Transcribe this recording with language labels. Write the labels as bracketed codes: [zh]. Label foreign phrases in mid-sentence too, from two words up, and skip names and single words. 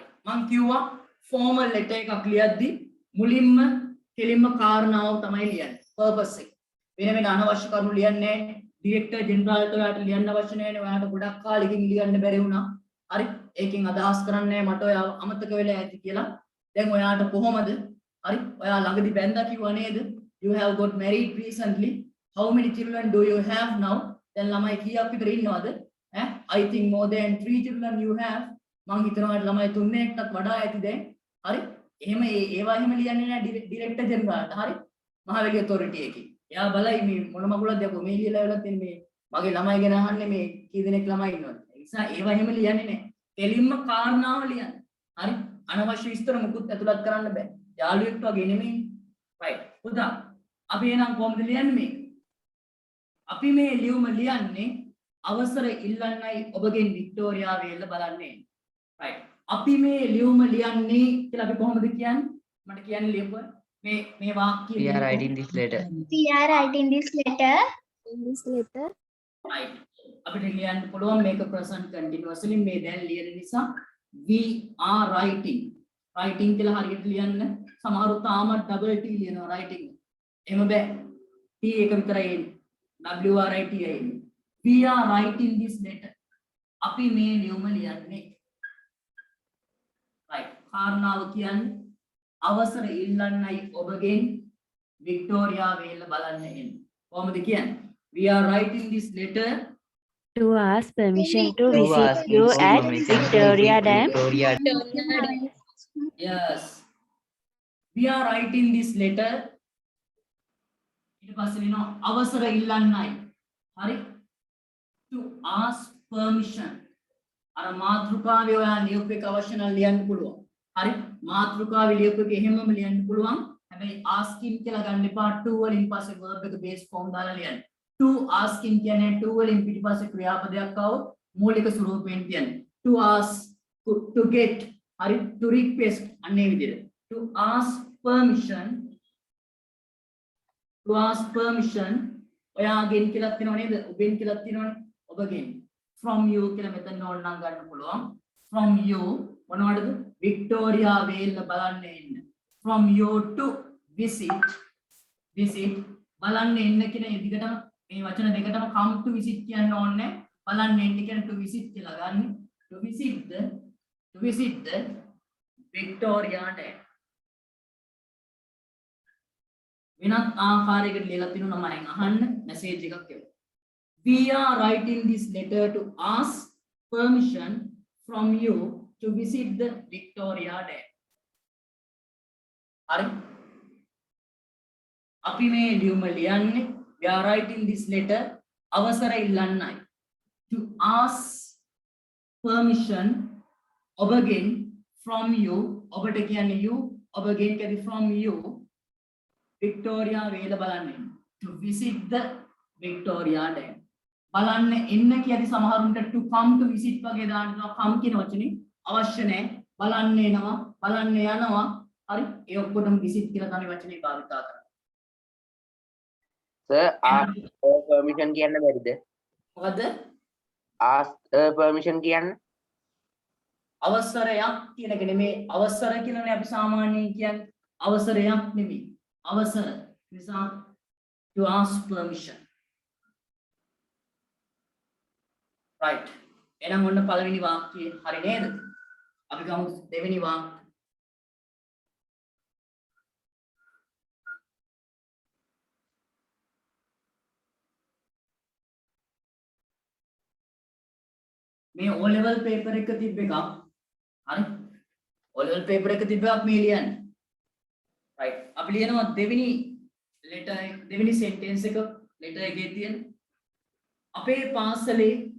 [si] මං කිව්වා [en] formal letter [si] එකක් ලියද්දි මුලින්ම කෙලින්ම කාරණාව තමයි ලියන්නේ. පර්පස් එක. වෙන වෙන අනවශ්‍ය කරුණු ලියන්නේ නැහැ. [en] director general [si] ඔයාලට ලියන්න අවශ්‍ය නැහැ. ඔයාලට ගොඩක් කාලෙකින් ලියන්න බැරි වුණා. හරි. ඒකෙන් අදහස් කරන්නේ මට ඔයා අමතක වෙලා ඇති කියලා. දැන් ඔයාට කොහොමද? හරි. ඔයා ළඟදි බැන්දා කිව්වා නේද? [en] You have got married recently. How many children do you have now? [si] දැන් ළමයි කීයක් විතර ඉන්නවද? [en] I think more than 3 children you have. [si] මං හිතනවා ළමයි 3 වඩා ඇති දැන්. හරි? එහෙම ඒවා එහෙම ලියන්නේ නැහැ [en] director general. [si] හරි? මහවැලි ඔතොරිටි එකේ. එයා බලයි මේ මොන මගුලක්ද යකෝ මේ ලියලා වෙලා තියෙන මේ මගේ ළමයි ගැන අහන්නේ මේ කී දෙනෙක් ළමයි ඉන්නවද? ඒ නිසා ඒවා එහෙම ලියන්නේ නැහැ. දෙලින්ම කාරණාව ලියන්න. හරි? අනවශ්‍ය විස්තර මුකුත් ඇතුළත් කරන්න බෑ. යාළුවෙක් වගේ නෙමෙයි. right. පුතා අපි එහෙනම් කොහොමද ලියන්නේ මේක? අපි මේ ලියුම ලියන්නේ අවසර ඉල්ලන්නයි ඔබගෙන් වික්ටෝරියා වේල්ල බලන්නේ. right. අපි මේ ලියුම ලියන්නේ කියලා අපි කොහොමද කියන්නේ? මට කියන්න ලියපුව මේ වාක්‍ය [en] We are writing this letter. [si] right. අපිට ලියන්න පුළුවන් මේක [en] present continuously [si] මේ දැන් ලියන නිසා [en] we are writing [si] කියලා හරියට ලියන්න සමහරු තාමත් [en] double t [si] ලියනවා writing. එහෙම බෑ. t එක විතරයි එන්නේ. WRIT එන්නේ. [en] We are writing this letter. [si] අපි මේ ලියුම ලියන්නේ. right. කාරණාව කියන්නේ අවසර ඉල්ලන්නයි ඔබගෙන් වික්ටෝරියා වේල්ල බලන්න එන්න. කොහොමද කියන්නේ? [en] We are writing this letter to ask permission to To visit ask you permission at to visit Victoria Dam. Victoria yes. We are writing this letter. [si] ඊට පස්සේ වෙනවා අවසර ඉල්ලන්නයි. හරි? [en] To ask permission. [si] අර මාතෘකාවේ ඔයා ලියුප් එක අවශ්‍ය නම් ලියන්න පුළුවන්. හරි? මාතෘකාවේ ලියුප් එක එහෙමම ලියන්න පුළුවන්. හැබැයි asking කියලා ගන්න එපා to වලින් පස්සේ verb එක [en] base form [si] දාලා ලියන්න. to asking කියන්නේ to වලින් පිටිපස්සේ ක්‍රියාපදයක් આવොත් මූලික ස්වරූපයෙන් කියන්නේ [en] to ask to get [si] හරි [en] to request [si] අන්නේ විදිහට [en] to ask permission [si] ඔයාගෙන් කියලා තියෙනව නේද ඔබෙන් කියලා තියෙනවනේ ඔබගෙන් [en] from you [si] කියලා මෙතන ඕන නම් ගන්න පුළුවන් [en] from you [si] මොනවටද වික්ටෝරියා වේල්ල බලන්න එන්න [en] from you to visit [si] බලන්න එන්න කියන ඉදිකටම මේ වචන දෙකටම [en] come to visit [si] කියන්න ඕනේ බලන්න එන්න කියන [en] to visit [si] කියලා ගන්න [en] to visit the Victoria Dam [si] වෙනත් ආකාරයකට ලියලා තිනු නමෙන් අහන්න මැසේජ් එකක් එවන්න [en] we are writing this letter to ask permission from you to visit the Victoria Dam [si] හරි අපි මේ ලියුම ලියන්නේ [en] we are writing this letter [si] අවසර ඉල්ලන්නයි [en] to ask permission [si] ඔබගෙන් [en] from you [si] ඔබට කියන්නේ you ඔබගෙන් කියන්නේ [en] from you [si] Victoria වේල බලන්න [en] to visit the Victoria Dam [si] බලන්න එන්න කියදි සමහරුන්ට [en] to come to visit [si] වගේ දානවා come කියන වචනේ අවශ්‍ය නැහැ බලන්න එනවා බලන්න යනවා හරි ඒ ඔක්කොටම visit කියලා තමයි වචනේ භාවිත කරන්නේ [en] sir ask permission [si] කියන්න බැරිද මොකද [en] ask permission [si] කියන්න අවසරයක් කියන එක නෙමේ අවසර කියලානේ අපි සාමාන්‍යයෙන් කියන්නේ අවසරයක් නෙමෙයි අවසර නිසා [en] to ask permission [si] right එහෙනම් ඔන්න පළවෙනි වාක්‍යය හරි නේද අපි ගමු දෙවෙනි වාක්‍යය මේ [en] O level paper [si] එක තිබ්බ එකක් හරි [en] O level paper [si] එක තිබ්බ එකක් මේ ලියන්න right අපි ලියනවා දෙවෙනි letter දෙවෙනි sentence එක letter එකේ තියෙන අපේ පාසලේ